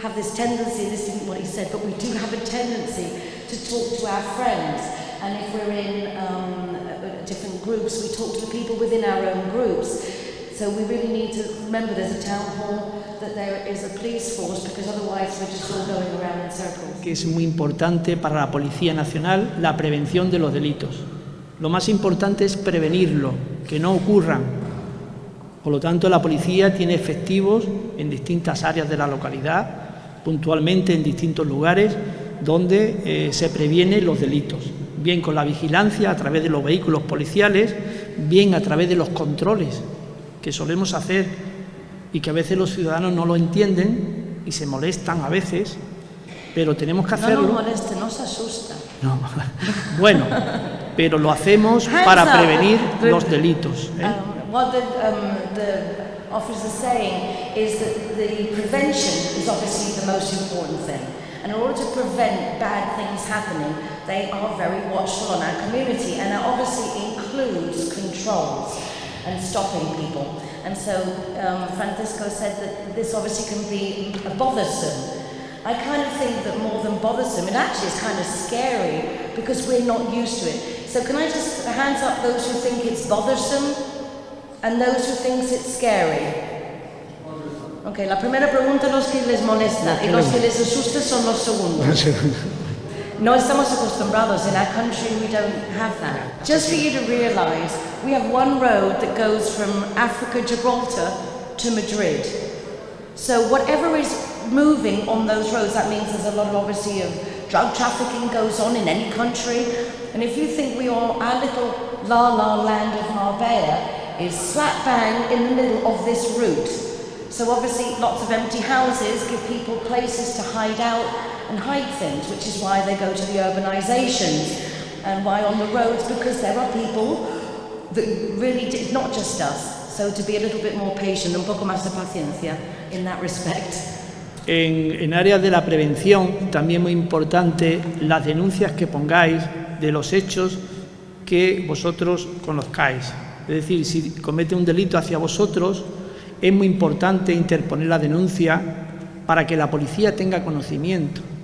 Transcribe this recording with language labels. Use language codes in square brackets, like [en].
[en] have this tendency, this isn't what he said, but we do have a tendency to talk to our friends. And if we're in different groups, we talk to the people within our own groups. So we really need to remember there's a town hall, that there is a police force, because otherwise we're just all going around in circles. [es] Que es muy importante para la Policía Nacional la prevención de los delitos. Lo más importante es prevenirlo, que no ocurran. Por lo tanto, la policía tiene efectivos en distintas áreas de la localidad, puntualmente en distintos lugares, donde se previenen los delitos. Bien con la vigilancia a través de los vehículos policiales, bien a través de los controles que solemos hacer y que a veces los ciudadanos no lo entienden y se molestan a veces, pero tenemos que hacerlo. No nos moleste, no se asusta. No. Bueno, pero lo hacemos para prevenir los delitos. [en] What the officer is saying is that the prevention is obviously the most important thing. And in order to prevent bad things happening, they are very watchful on our community, and that obviously includes controls and stopping people. And so Francisco said that this obviously can be bothersome. I kind of think that more than bothersome, it actually is kind of scary because we're not used to it. So can I just hands up those who think it's bothersome and those who think it's scary? [es] Ok, la primera pregunta los que les molesta y los que les asusta son los segundos. No estamos acostumbrados. [en] In our country we don't have that. Just for you to realize, we have one road that goes from Africa, Gibraltar to Madrid. So whatever is moving on those roads, that means there's a lot of obviously of drug trafficking goes on in any country. And if you think we are, our little la land of Marbella is slap bang in the middle of this route. So obviously lots of empty houses give people places to hide out and hide things, which is why they go to the urbanizations and why on the roads, because there are people that really did, not just us. So to be a little bit more patient, [es] un poco más de paciencia [en] in that respect. [es] En áreas de la prevención, también muy importante las denuncias que pongáis de los hechos que vosotros conozcáis. Es decir, si comete un delito hacia vosotros, es muy importante interponer la denuncia para que la policía tenga conocimiento.